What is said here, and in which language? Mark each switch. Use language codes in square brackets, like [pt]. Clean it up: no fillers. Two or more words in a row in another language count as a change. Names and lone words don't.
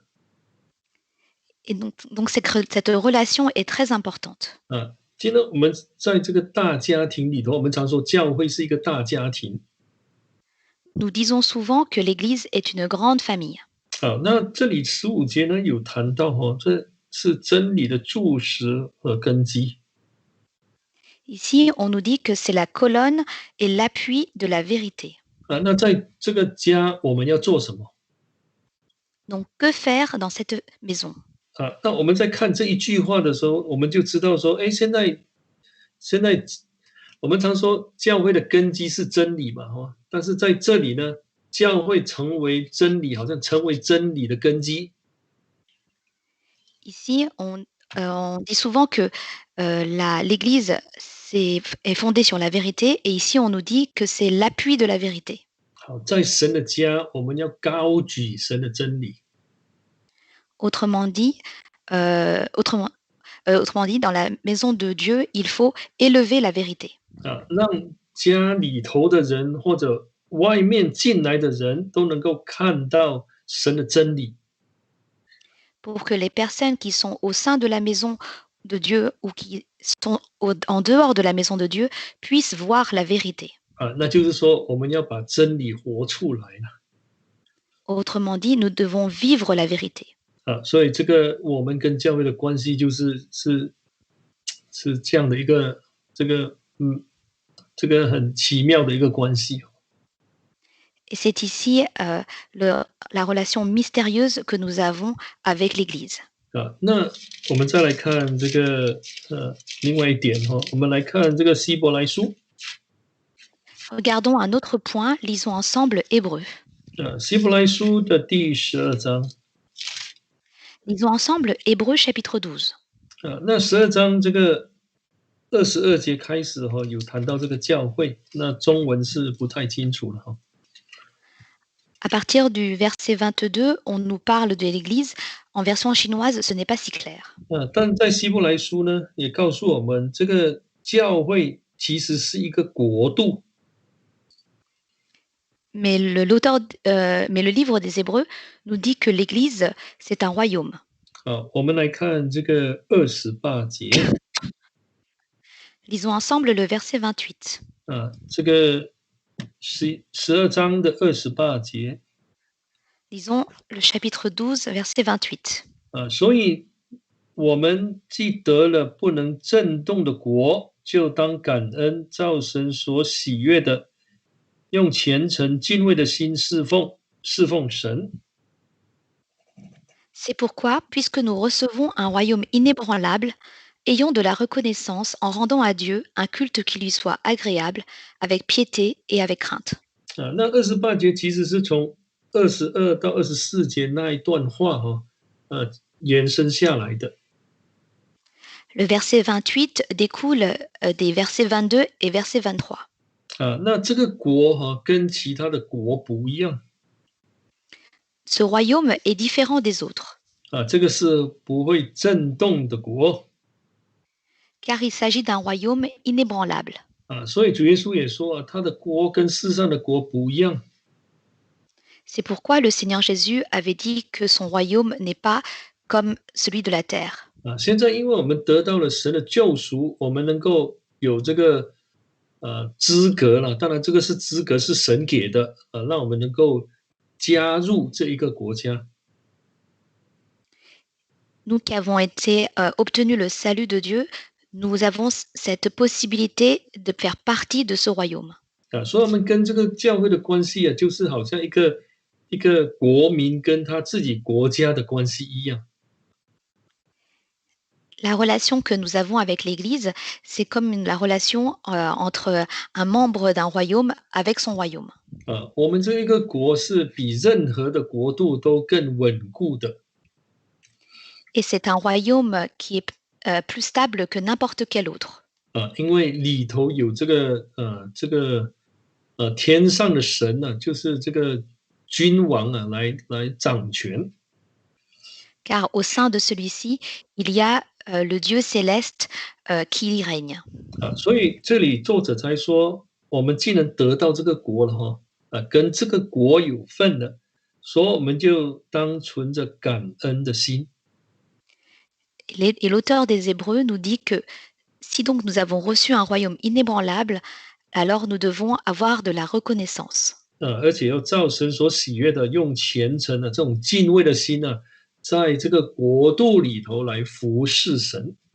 [fr] Et donc cette relation est très importante. [zh] 今天我们在这个大家庭里头，我们常说教会是一个大家庭 [fr] Nous disons souvent que l'Église est une grande famille. [zh] 那这里15节呢有谈到这是真理的柱石和根基 [fr] Ici, on nous dit que c'est la colonne et l'appui de la vérité. [zh] 那在这个家我们要做什么 [fr] Donc, que faire dans cette maison? [zh] 那我们在看这一句话的时候，我们就知道说，哎，现在我们常说教会的根基是真理嘛，但是在这里呢，教会成为真理，好像成为真理的根基 [fr] Ici, on dit souvent que l'Église est fondée sur la vérité, et ici, on nous dit que c'est l'appui de la vérité. [zh] 好，在神的家，我们要高举神的真理 [fr] Autrement dit, autrement, autrement dit, dans la maison de Dieu, il faut élever la vérité [zh] 让家里头的人或者外面进来的人都能够看到神的真理 [fr] pour que les personnes qui sont au sein de la maison de Dieu ou qui sont en dehors de la maison de Dieu puissent voir la vérité. [zh] 那就是说，我们要把真理活出来了。 [fr] Autrement dit, nous devons vivre la vérité. [zh] 所以这个我们跟教会的关系是这样的一个这个很奇妙的一个关系 [fr] Et c'est ici la relation mystérieuse que nous avons avec l'Église. [zh] 那我们再来看这个另外一点我们来看这个希伯来书 [fr] Regardons un autre point, lisons ensemble Hébreu. [zh] 希伯来书的第12章 [fr] Lisons ensemble Hébreu chapitre 12. [zh] 那12章这个22节开始有谈到这个教会，那中文是不太清楚了 [fr] À partir du verset 22, on nous parle de l'Église. En version chinoise, ce n'est pas si clair. [zh] 但在希伯来书呢，也告诉我们，这个教会其实是一个国度 [fr] Mais le livre des Hébreux nous dit que l'Église, c'est un royaume. [zh] 我们来看这个28节 [fr] Lisons ensemble le verset 28. [zh] 这个12章的28节 [fr] Lisons le chapitre 12, verset 28. [zh] 所以我们既得了不能震动的国，就当感恩，照神所喜悦的，用虔诚敬畏的心侍奉神。 [fr] C'est pourquoi, puisque nous recevons un royaume inébranlable, ayons de la reconnaissance en rendant à Dieu un culte qui lui soit agréable, avec piété et avec crainte. [zh] 那28节其实是从22到24节那一段话延伸下来的。 [fr] Le verset 28 découle des versets 22 et verset 23. [zh] 那这个国跟其他的国不一样 [fr] Ce royaume est différent des autres, [zh] 这个是不会震动的国 [fr] car il s'agit d'un royaume inébranlable. [zh] 所以主耶稣也说他的国跟世上的国不一样 [fr] C'est pourquoi le Seigneur Jésus avait dit que son royaume n'est pas comme celui de la terre. [zh] 现在因为我们得到了神的救赎，我们能够有这个资格了。当然，这个是资格是神给的让我们能够加入这一个国家。 [fr] Nous qui avons été obtenu le salut de Dieu, nous avons cette possibilité de faire partie de ce royaume. [zh] 所以我们跟这个教会的关系啊，就是好像一个国民跟他自己国家的关系一样。 [fr] La relation que nous avons avec l'Église, c'est comme la relation entre un membre d'un royaume avec son royaume. [zh] 我们这一个国是比任何的国度都更稳固的。 [fr] Et c'est un royaume qui est plus stable que n'importe quel autre. [zh] 因为里头有天上的神呢、就是这个君王啊，来掌权。 [fr] Car au sein de celui-ci, il y a le Dieu céleste qui y règne. [zh] 所以这里作者才说，我们既然得到这个国了哈，跟这个国有份了，所以我们就当存着感恩的心。 [fr] Et l'auteur des Hébreux nous dit que si donc nous avons reçu un royaume inébranlable, alors nous devons avoir de la reconnaissance. [zh] 而且要照神所喜悦的，用虔诚的这种敬畏的心呢、在这个国度里头来服侍神。